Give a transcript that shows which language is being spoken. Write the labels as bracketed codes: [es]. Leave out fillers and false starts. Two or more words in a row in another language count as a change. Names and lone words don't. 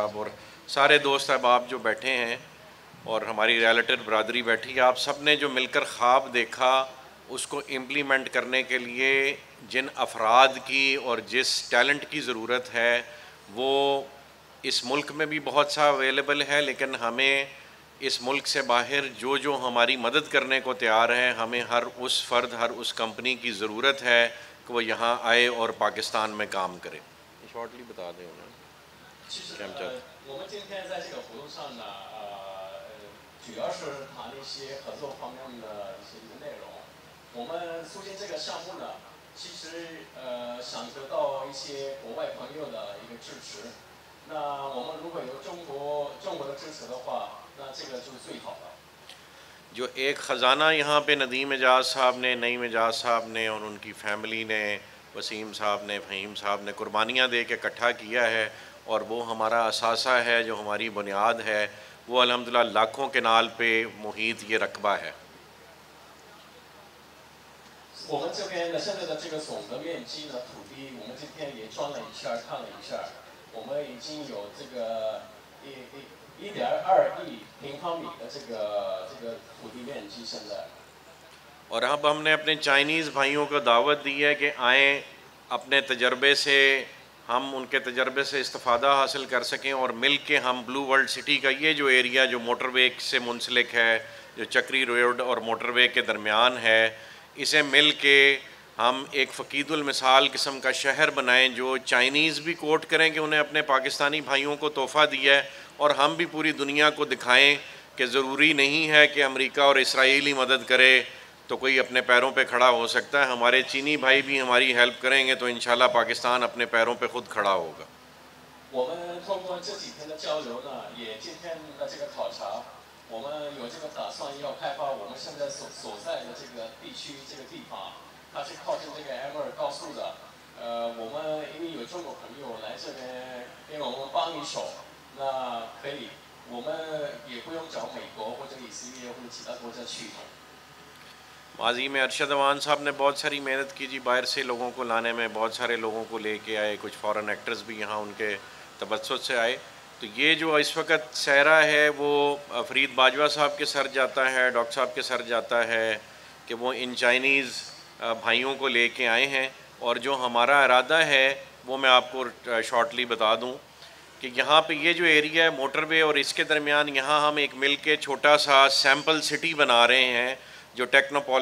[ur] اور سارے دوست احباب جو بیٹھے ہیں اور ہماری ریلیٹو برادری بیٹھی ہے، آپ سب نے جو مل کر خواب دیکھا اس کو امپلیمنٹ کرنے کے لیے جن افراد کی اور جس ٹیلنٹ کی ضرورت ہے وہ اس ملک میں بھی بہت سا اویلیبل ہے، لیکن ہمیں اس ملک سے باہر جو ہماری مدد کرنے کو تیار ہے، ہمیں ہر اس فرد، ہر اس کمپنی کی ضرورت ہے کہ وہ یہاں آئے اور پاکستان میں کام کرے۔ شارٹلی بتا دیں انہیں [zh] 其实我们今天在这个活动上呢，主要是谈一些合作方面的一些内容。我们促进这个项目呢，其实想得到一些国外朋友的一个支持。那我们如果有中国的支持的话，那这个就是最好的。 [ur] جو ایک خزانہ یہاں پہ ندیم اعجاز صاحب نے، نعیم اعجاز صاحب نے اور ان کی فیملی نے، وسیم صاحب نے، فہیم صاحب نے قربانیاں دے کے اکٹھا کیا ہے، اور وہ ہمارا اثاثہ ہے، جو ہماری بنیاد ہے، وہ الحمدللہ لاکھوں کے نال پہ محیط یہ رقبہ ہے۔ [zh] 我们这边的现在的这个总的面积呢，土地我们今天也转了一下，看了一下，我们已经有这个1.2亿平方米的这个土地面积现在。 [ur] اور اب ہم نے اپنے چائنیز بھائیوں کو دعوت دی ہے کہ آئیں، اپنے تجربے سے، ہم ان کے تجربے سے استفادہ حاصل کر سکیں اور مل کے ہم بلو ورلڈ سٹی کا یہ جو ایریا جو موٹر وے سے منسلک ہے، جو چکری روڈ اور موٹر وے کے درمیان ہے، اسے مل کے ہم ایک فقید المثال قسم کا شہر بنائیں جو چائنیز بھی کوٹ کریں کہ انہیں اپنے پاکستانی بھائیوں کو تحفہ دیا ہے، اور ہم بھی پوری دنیا کو دکھائیں کہ ضروری نہیں ہے کہ امریکہ اور اسرائیل ہی مدد کرے تو کوئی اپنے پیروں پہ کھڑا ہو سکتا ہے۔ ہمارے چینی بھائی بھی ہماری ہیلپ کریں گے تو انشاءاللہ پاکستان اپنے پیروں پہ خود کھڑا ہوگا۔ [zh] 我们通过这几天的交流呢，也今天的这个考察，我们有这个打算要开发我们现在所在的这个地区这个地方，它是靠近这个 M2高速的。我们因为有中国朋友来这边给我们帮一手，那可以，我们也不用找美国或者以色列或者其他国家去。 [ur] ماضی میں ارشد اوان صاحب نے بہت ساری محنت کی جی، باہر سے لوگوں کو لانے میں، بہت سارے لوگوں کو لے کے آئے، کچھ [en] foreign actors [ur] بھی یہاں ان کے تبسط سے آئے۔ تو یہ جو اس وقت سہرا ہے وہ فرید باجوہ صاحب کے سر جاتا ہے، ڈاکٹر صاحب کے سر جاتا ہے کہ وہ ان چائنیز بھائیوں کو لے کے آئے ہیں، اور جو ہمارا ارادہ ہے وہ میں آپ کو شارٹلی بتا دوں کہ یہاں پہ یہ جو ایریا ہے موٹر وے اور اس کے درمیان، یہاں ہم ایک مل کے چھوٹا سا [en] sample city [ur] بنا رہے ہیں جو ٹیکنوپولس ہوگا۔